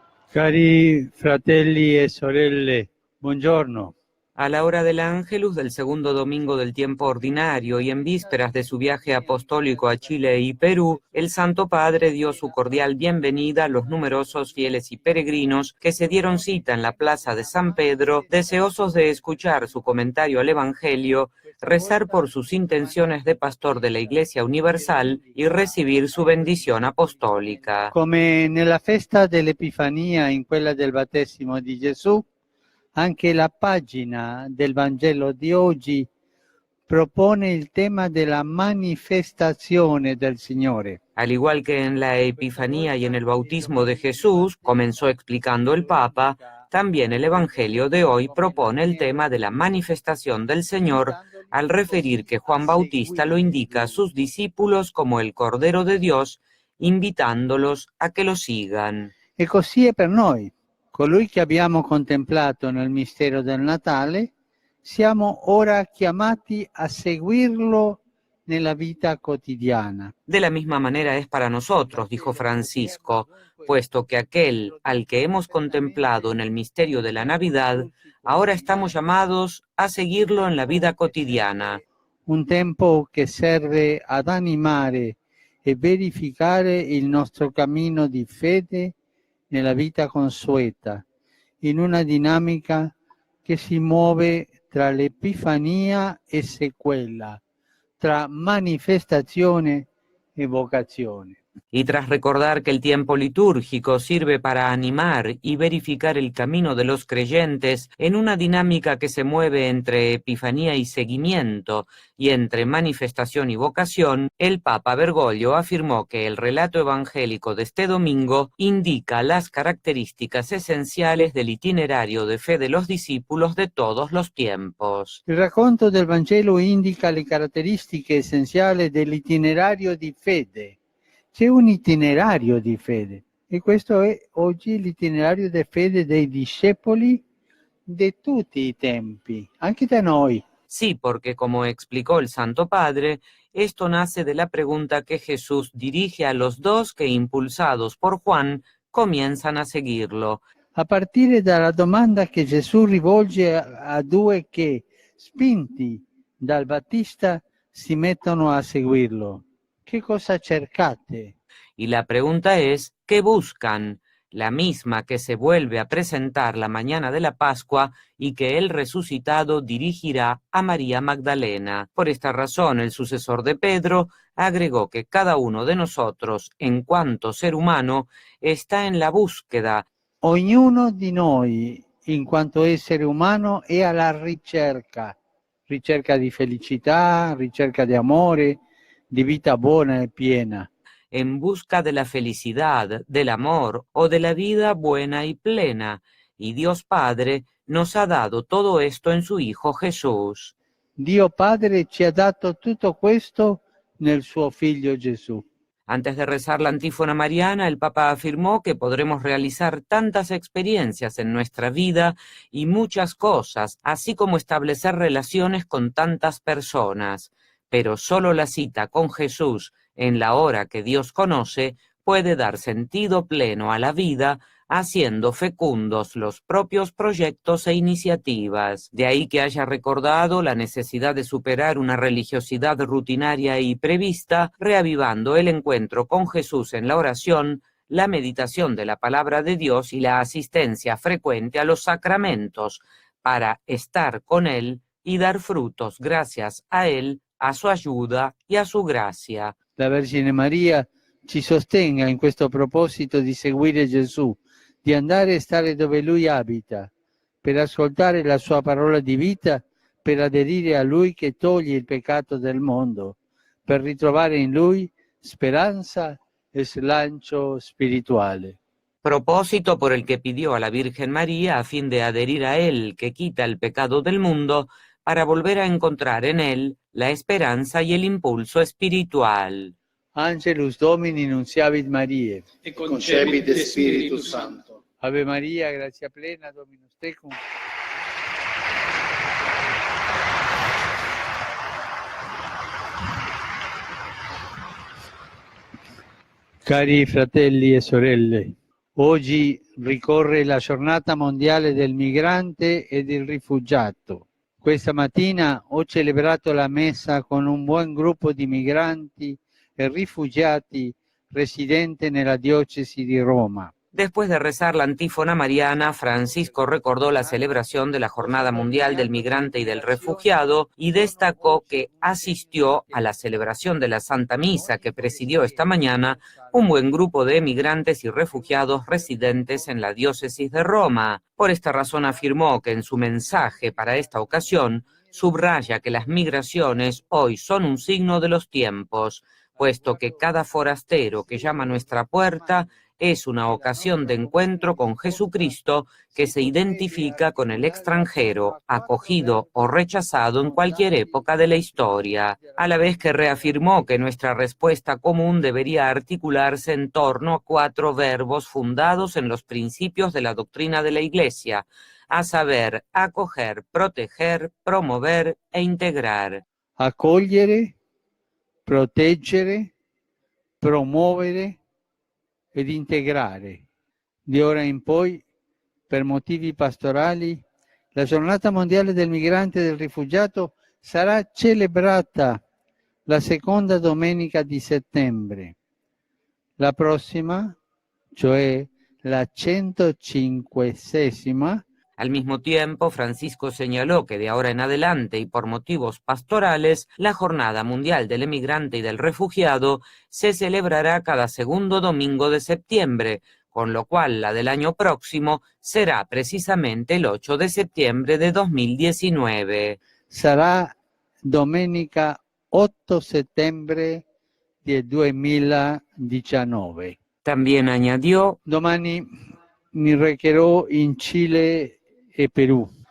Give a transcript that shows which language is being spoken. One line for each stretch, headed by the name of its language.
Italian: Cari fratelli e sorelle, buongiorno.
Spanish: A la hora del Ángelus del segundo domingo del tiempo ordinario y en vísperas de su viaje apostólico a Chile y Perú, el Santo Padre dio su cordial bienvenida a los numerosos fieles y peregrinos que se dieron cita en la plaza de San Pedro, deseosos de escuchar su comentario al Evangelio, rezar por sus intenciones de pastor de la Iglesia Universal y recibir su bendición apostólica.
Italian: Come nella festa dell'Epifania, in quella del battesimo di Gesù, anche la pagina del Vangelo di oggi propone il tema della manifestazione del Signore.
Spanish: Al igual que en la Epifanía y en el bautismo de Jesús, comenzó explicando el Papa, también el Evangelio de hoy propone el tema de la manifestación del Señor, al referir que Juan Bautista lo indica a sus discípulos como el Cordero de Dios, invitándolos a que lo sigan.
Italian: E così è per noi. Colui che abbiamo contemplato nel mistero del Natale, siamo ora chiamati a seguirlo nella vita quotidiana.
Spanish: De la misma manera es para nosotros, dijo Francisco, puesto que aquel al que hemos contemplado en el misterio de la Navidad, ahora estamos llamados a seguirlo en la vida cotidiana.
Italian: Un tempo che serve ad animare e verificare il nostro cammino di fede nella vita consueta, in una dinamica che si muove tra l'Epifania e sequela, tra manifestazione e vocazione.
Spanish: Y tras recordar que el tiempo litúrgico sirve para animar y verificar el camino de los creyentes en una dinámica que se mueve entre epifanía y seguimiento y entre manifestación y vocación, el Papa Bergoglio afirmó que el relato evangélico de este domingo indica las características esenciales del itinerario de fe de los discípulos de todos los tiempos.
Italian: Il racconto del Vangelo indica le caratteristiche essenziali dell'itinerario di fede. C'è un itinerario di fede e questo è oggi l'itinerario di fede dei discepoli di tutti i tempi, anche da noi.
Spanish: Sí, porque como explicó el Santo Padre, esto nace de la pregunta que Jesús dirige a los dos que, impulsados por Juan, comienzan a seguirlo.
Italian: A partire dalla domanda che Gesù rivolge a due che, spinti dal Battista, si mettono a seguirlo. ¿Qué cosa cercate?
Spanish: Y la pregunta es, ¿qué buscan? la misma que se vuelve a presentar la mañana de la Pascua y que el resucitado dirigirá a María Magdalena. Por esta razón, el sucesor de Pedro agregó que cada uno de nosotros, en cuanto ser humano, está en la búsqueda. Ognuno di noi, in quanto essere umano, è alla ricerca di felicità, ricerca di amore, di vita buona e piena. En busca de la felicidad, del amor o de la vida buena y plena. Y Dios Padre nos ha dado todo esto en su Hijo Jesús.
Italian: Dio Padre ci ha dato tutto questo nel suo Figlio Gesù.
Spanish: Antes de rezar la antífona mariana, el Papa afirmó que podremos realizar tantas experiencias en nuestra vida y muchas cosas, así como establecer relaciones con tantas personas. Pero solo la cita con Jesús en la hora que Dios conoce puede dar sentido pleno a la vida, haciendo fecundos los propios proyectos e iniciativas. De ahí que haya recordado la necesidad de superar una religiosidad rutinaria y prevista, reavivando el encuentro con Jesús en la oración, la meditación de la palabra de Dios y la asistencia frecuente a los sacramentos, para estar con Él y dar frutos gracias a Él, a su ayuda y a su gracia.
Italian: La Vergine Maria ci sostenga in questo proposito di seguire Gesù, di andare e stare dove Lui abita, per ascoltare la sua parola di vita, per aderire a Lui che toglie il peccato del mondo, per ritrovare in Lui speranza e slancio spirituale.
Spanish: Propósito por el que pidió a la Virgen María a fin de adherir a Él, que quita el pecado del mundo, para volver a encontrar en Él la esperanza y el impulso espiritual.
Latin: Angelus Domini nunciavit Mariae. E concepit Spiritus Sancto. Ave Maria, gratia plena, Dominus tecum.
Italian: Cari fratelli e sorelle, oggi ricorre la giornata mondiale del migrante e del rifugiato. Questa mattina ho celebrato la messa con un buon gruppo di migranti e rifugiati residente nella diocesi di Roma.
Spanish: Después de rezar la antífona mariana, Francisco recordó la celebración de la Jornada Mundial del Migrante y del Refugiado y destacó que asistió a la celebración de la Santa Misa que presidió esta mañana un buen grupo de migrantes y refugiados residentes en la diócesis de Roma. Por esta razón afirmó que en su mensaje para esta ocasión subraya que las migraciones hoy son un signo de los tiempos, puesto que cada forastero que llama a nuestra puerta es una ocasión de encuentro con Jesucristo que se identifica con el extranjero, acogido o rechazado en cualquier época de la historia, a la vez que reafirmó que nuestra respuesta común debería articularse en torno a 4 verbos fundados en los principios de la doctrina de la Iglesia, a saber, acoger, proteger, promover e integrar.
Italian: Accogliere, proteggere, promuovere ed integrare. Di ora in poi, per motivi pastorali, la giornata mondiale del migrante e del rifugiato sarà celebrata la seconda domenica di settembre. La prossima, cioè la 105ª,
Spanish: Al mismo tiempo, Francisco señaló que de ahora en adelante y por motivos pastorales, la Jornada Mundial del Emigrante y del Refugiado se celebrará cada segundo domingo de septiembre, con lo cual la del año próximo será precisamente el 8 de septiembre de 2019.
Italian: Sarà domenica 8 settembre del 2019.
Spanish: También añadió:
Italian: domani mi recherò in Cile e Perù.